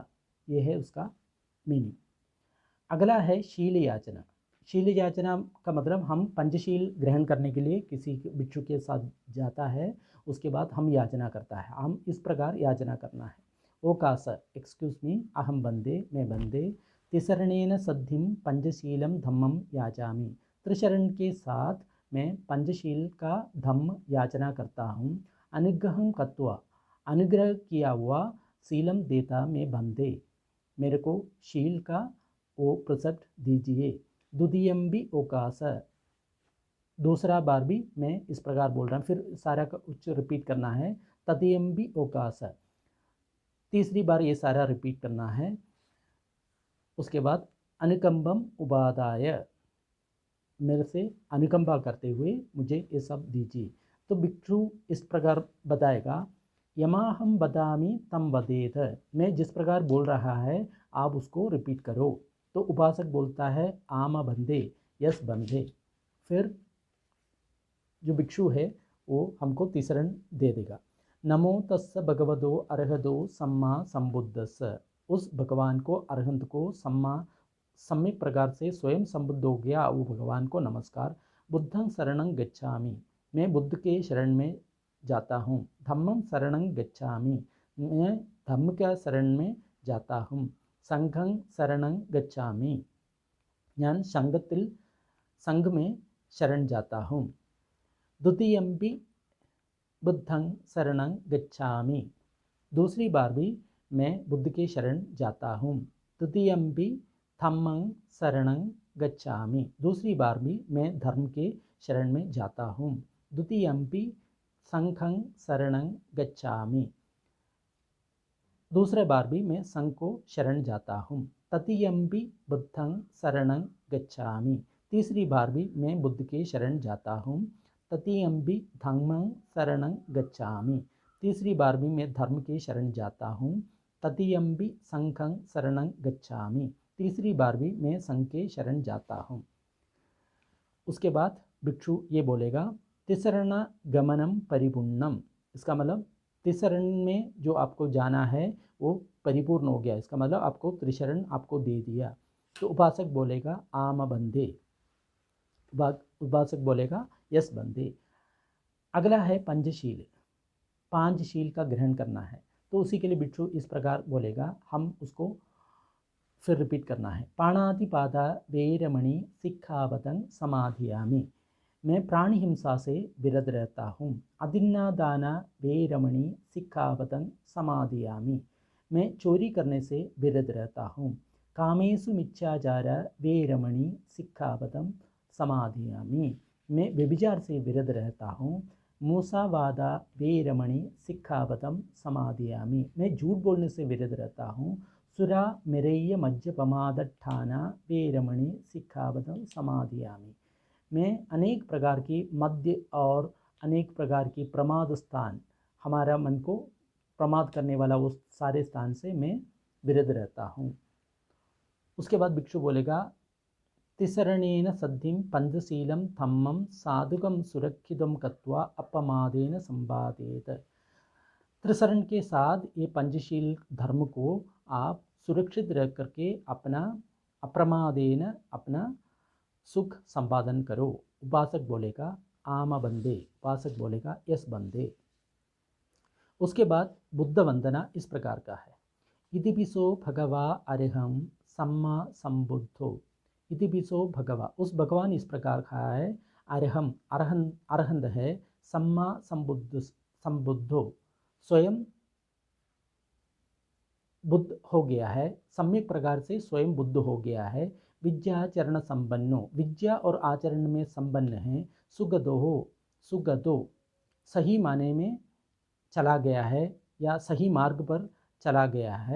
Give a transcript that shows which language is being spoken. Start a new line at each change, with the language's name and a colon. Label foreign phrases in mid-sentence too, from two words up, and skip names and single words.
Hindi: ये है उसका मीनिंग। अगला है शील याचना। शील याचना का मतलब हम पंचशील ग्रहण करने के लिए किसी भिक्षु के साथ जाता है, उसके बाद हम याचना करता है। हम इस प्रकार याचना करना है।
Pali: ओकास,
English: excuse me,
Pali: अहम बंदे,
Hindi: मैं बंदे,
Pali: तिसरणेन सद्धिम पंचशीलम धम्मम याचामी,
Hindi: त्रिशरण के साथ मैं पंचशील का धम्म याचना करता हूँ।
Pali: अनुग्रहम कत्वा,
Hindi: अनुग्रह किया हुआ,
Pali: शीलम देता मैं बंदे,
Hindi: मेरे को शील का वो प्रसक्त दीजिए।
Pali: द्वितीयम भी ओकास,
Hindi: दूसरा बार भी मैं इस प्रकार बोल रहा हूँ, फिर सारा का उच्च रिपीट करना है।
Pali: तृतीयम भी ओकास,
Hindi: तीसरी बार ये सारा रिपीट करना है। उसके बाद
Pali: अनुकंबम उपादाय,
Hindi: मेरे से अनुकंपा करते हुए मुझे ये सब दीजिए। तो भिक्षु इस प्रकार बताएगा,
Pali: यमाहम बदामी तम वदेत,
Hindi: मैं जिस प्रकार बोल रहा है आप उसको रिपीट करो। तो उपासक बोलता है
Pali: आम बंदे,
Hindi: यस बंदे। फिर जो भिक्षु है वो हमको तीसरण दे देगा।
Pali: नमो तस्स भगवतो अर्हतो सम्मा संबुद्धस्स,
Hindi: उस भगवान को, अरहंत को, सम्यक प्रकार से स्वयं संबुद्ध हो गया वो भगवान को नमस्कार।
Pali: बुद्धं शरणं गच्छामि,
Hindi: मैं बुद्ध के शरण में जाता हूँ।
Pali: धम्मं शरणं गच्छामि,
Hindi: मैं धम्म के शरण में जाता हूँ।
Pali: संघं शरणं गच्छामि,
Malayalam: ഞാൻ संघത്തിൽ
Hindi: संघ में शरण जाता हूँ।
Pali: द्वितीयम्पि बुद्धं शरणं गच्छामि,
Hindi: दूसरी बार भी मैं बुद्ध के शरण जाता हूँ।
Pali: तृतीयम्पि धम्मं शरणं गच्छामि,
Hindi: दूसरी बार भी मैं धर्म के शरण में जाता हूँ।
Pali: द्वितीयम्पि संघं शरणं गच्छामि,
Hindi: दूसरे बार भी मैं संघ को शरण जाता हूँ।
Pali: तृतीयम्पि बुद्धं शरणं गच्छामि,
Hindi: तीसरी बार भी मैं बुद्ध के शरण जाता हूँ।
Pali: तृतीयम्पि धम्मं शरणं गच्छामि,
Hindi: तीसरी बार भी मैं धर्म के शरण जाता हूँ।
Pali: तृतीयम्पि संघं शरणं गच्छामि,
Hindi: तीसरी बार भी मैं संघ के शरण जाता हूँ। उसके बाद भिक्षु ये बोलेगा,
Pali: तिसरण गमनम परिपूर्णम,
Hindi: इसका मतलब त्रिशरण में जो आपको जाना है वो परिपूर्ण हो गया, इसका मतलब आपको त्रिशरण आपको दे दिया। तो उपासक बोलेगा
Pali: आम बंदे,
Hindi: उपासक बोलेगा यस बंदे। अगला है पंचशील, पांचशील का ग्रहण करना है। तो उसी के लिए भिक्षु इस प्रकार बोलेगा, हम उसको फिर रिपीट करना है।
Pali: पाणातिपाता वेरमणि सिक्खापदं समाधियामि,
Hindi: मैं प्राणी हिंसा से विरत रहता हूँ।
Pali: अदिन्नादाना वेरमणि सिक्खापदं समाधियामि,
Hindi: मैं चोरी करने से विरत रहता हूँ।
Pali: कामेषु मिथ्याचार वेरमणि सिक्खापदं समाधियामि,
Hindi: मैं व्यभिचार से विरत रहता हूँ।
Pali: मूसावादा वेरमणि सिक्खापदं समाधियामि,
Hindi: मैं झूठ बोलने से विरत रहता हूँ।
Pali: सुरा मेरय्य मज्जपमादठाना वेरमणि सिक्खापदं समाधियामि,
Hindi: मैं अनेक प्रकार की मद्य और अनेक प्रकार की प्रमाद स्थान, हमारा मन को प्रमाद करने वाला वो सारे स्थान से मैं विरत रहता हूँ। उसके बाद भिक्षु बोलेगा
Pali: तिसरणेन सद्धिं पंचशीलं धम्मं साधुकं सुरक्षितं कत्वा अपमादेन संपादेत।
Hindi: त्रिसरण के साथ ये पंचशील धर्म को आप सुरक्षित रह करके अपना अप्रमादेन अपना सुख संपादन करो। उपासक बोलेगा
Pali: आम बंदे,
Hindi: उपासक बोलेगा यस बंदे। उसके बाद बुद्ध वंदना इस प्रकार का है।
Pali: इतिपिसो भगवा अरहं सम्मा संबुद्धो। इतिपिसो भगवा,
Hindi: उस भगवान इस प्रकार का है। अरहम, अरहंत है।
Pali: सम्मा संबुद्धो,
Hindi: स्वयं बुद्ध हो गया है, सम्यक प्रकार से स्वयं बुद्ध हो गया है।
Pali: विद्याचरण संपन्नो,
Hindi: विद्या और आचरण में संपन्न है। सुगदो हो, सुगदो सही माने में चला गया है या सही मार्ग पर चला गया है।